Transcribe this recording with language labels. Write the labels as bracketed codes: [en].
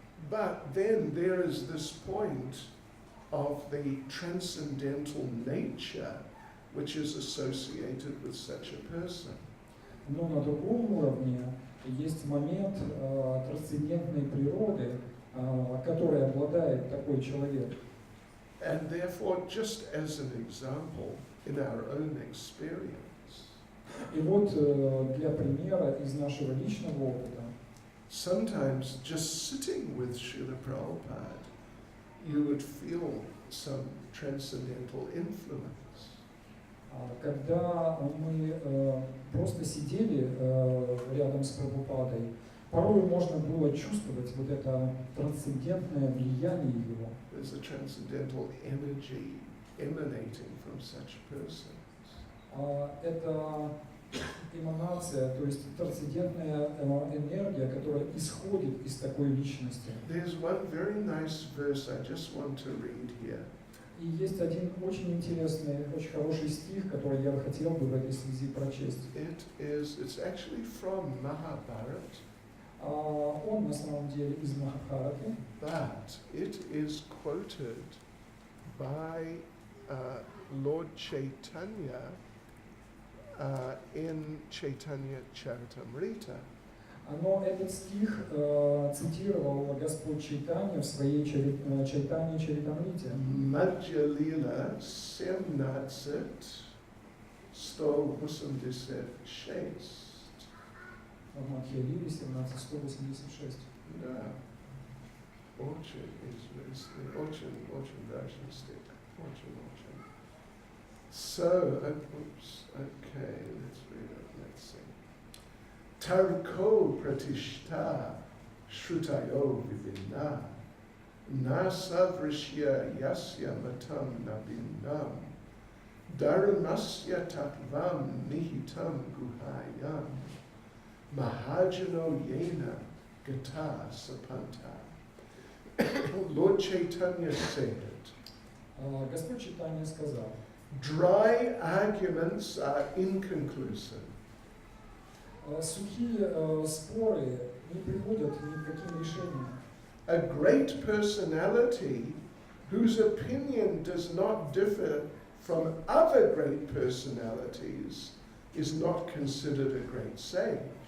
[en] But then there is this point of the transcendental nature which is associated with such a person. [ru] Но на другом уровне есть момент трансцендентной природы, которой обладает такой человек. [en] And therefore, just as an example, in our own experience, [ru] И вот для примера из нашего личного опыта, [en] sometimes just sitting with Srila Prabhupada, you would feel some transcendental influence. [ru] когда мы просто сидели рядом с Прабхупадой, порой можно было чувствовать вот это трансцендентное влияние его. [en] There's a transcendental energy emanating from such persons. [ru] Это эманация, то есть трансцендентная энергия, которая исходит из такой личности. [en] There's one very nice verse I just want to read here. [ru] И есть один очень интересный, очень хороший стих, который я хотел бы в этой связи прочесть. [en] It's actually from Mahabharata. [ru] Он на самом деле из Махабхараты, [en] But it is quoted by Lord Chaitanya in Chaitanya Charitamrita. [ru] но этот стих цитировал Господь Чайтанья в своей Чайтанье Чаритамрите. [en] Madhya Lila 17 186. [ru] В Мадхья-лиле 17:186. Да. Очень известный, очень важный стих. Очень. [en] So, oops, okay, let's read it, let's see. [sa] Tarko pratishta shrutayo vivinna nasavrishya yasya matam nabinam dharmasya tattvam nihitam guhayam mahajano yena gata sapanta. [en] Lord Chaitanya said, [ru] Господь Чайтанья сказал: [en] dry arguments are inconclusive. [ru] Сухие споры не приводят ни к каким решениям. [en] A great personality whose opinion does not differ from other great personalities is not considered a great sage.